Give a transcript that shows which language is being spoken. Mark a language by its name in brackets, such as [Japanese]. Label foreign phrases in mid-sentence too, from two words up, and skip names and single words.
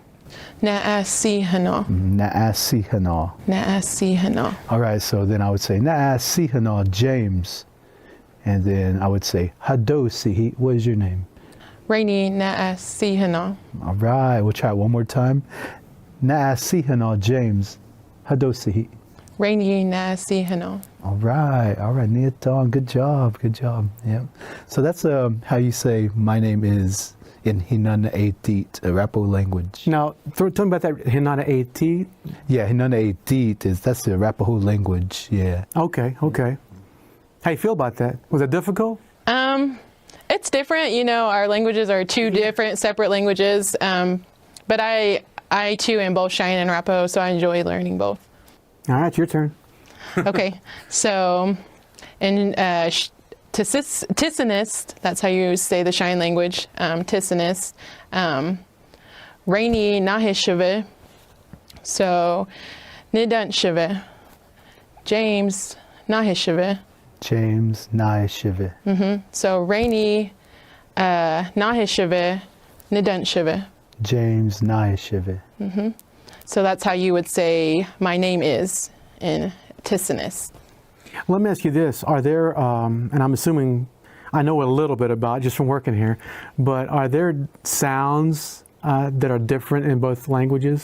[Arapaho] Na'asihena. Na'asihena. Na'asihena. [English] All right, so then I would say, Na'asihena James. And then I would say, Hadosihi. What is your name? [Arapaho] Rainey Na'asihena. [English] All right, we'll try it one more time. [Arapaho] Na'asihena James. Hadosihi. Rainey Na'asihena. [English] All right, Niaton, good job. Yeah. So that's how you say my name is in Hinana-Atit, Arapaho language. Now, tell me about that Hinana-Atit. Yeah, Hinana-Atit that's the Arapaho language. Yeah. Okay. How you feel about that? Was it difficult? It's different. Our languages are two different, separate languages. But I too am both Cheyenne and Arapaho, so I enjoy learning both. All right, your turn. Okay, so in Tissanist, that's how you say the Cheyenne language, [Cheyenne] Tissanist, Rainey Nahishave, so Nidunshave, James Nahishave. James Nahishave. Mm-hmm. So Rainey Nahishave, Nidunshave. James Nahishave. Mm-hmm. [English] So that's how you would say my name is in Tissanist. Let me ask you this. Are there, and I'm assuming I know a little bit about just from working here, but are there sounds that are different in both languages?